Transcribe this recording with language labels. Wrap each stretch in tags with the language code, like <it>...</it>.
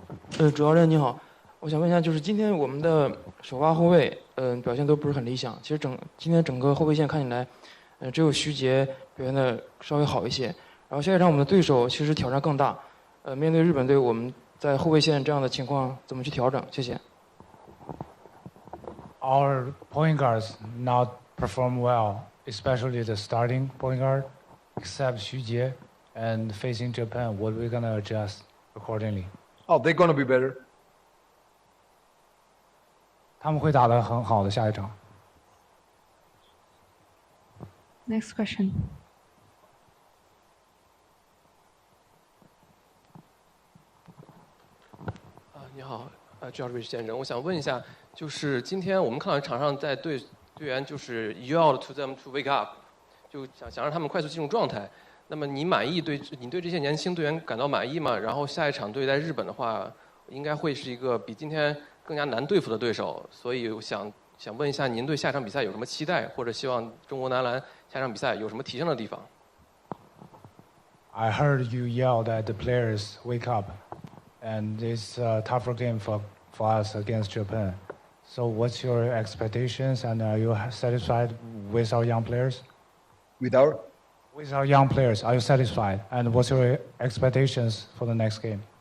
<zh>主教练你好，我想问一下，就是今天我们的首发后卫，表现都不是很理想。其实今天整个后卫线看起来，只有徐杰表现的稍微好一些。然后下一场我们的对手其实挑战更大，面对日本队，我们在后卫线这样的情况怎么去调整？谢谢。</zh> <en>Our point guards not perform well, especially the starting point guard, except Xu Jie. And facing Japan, what are we gonna adjust accordingly? Oh, they're gonna be better.</en> <zh>他们会打得很好的下一场。</zh> <en>Next question.</en> <zh>你好，George 先生，我想问一下，就是今天我们看到场上在队员就是</zh> <en>yell to them to wake up，</en> <zh>就想让他们快速进入状态。那么你对这些年轻队员感到满意吗？然后下一场对待日本的话，应该会是一个比今天更加难对付的对手，所以我想问一下，您对下场比赛有什么期待，或者希望中国男篮下场比赛有什么提升的地方</zh> <en>I heard you yell that the players wake up, and it's a tougher game for us against Japan. So what's your expectations, and are you satisfied with our young players? With our young players, are you satisfied? And what's your expectations for the next game?</en>